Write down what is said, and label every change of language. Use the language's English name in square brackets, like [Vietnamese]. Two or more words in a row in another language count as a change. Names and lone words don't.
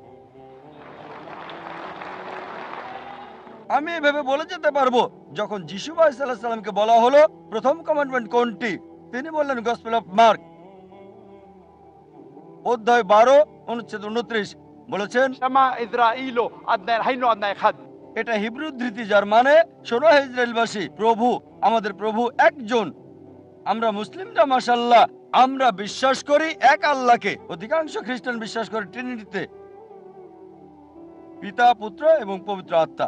[Bangla] আমি এভাবে বলে যেতে পারবো, যখন যিশু বা ঈসা [Arabic] عليه السلام [Bangla] বলা হলো প্রথম কমান্ডমেন্ট কোনটি, তিনি বললেন গসপেল অফ মার্ক অধ্যায় 12 অনুচ্ছেদ 29 বলেছেন, [Hebrew] שמע ישראל אדוני אלוהינו אדוני אחד. [Bangla] এটা হিব্রু উদ্ধৃতি, যার মানে শোনো হে ইসরায়েলবাসী, প্রভু আমাদের প্রভু একজন। আমরা মুসলিমরা মাশাআল্লাহ আমরা বিশ্বাস করি এক আল্লাহকে। অধিকাংশ খ্রিস্টান বিশ্বাস করে ট্রিনিটিতে, পিতা, পুত্র এবং পবিত্র আত্মা।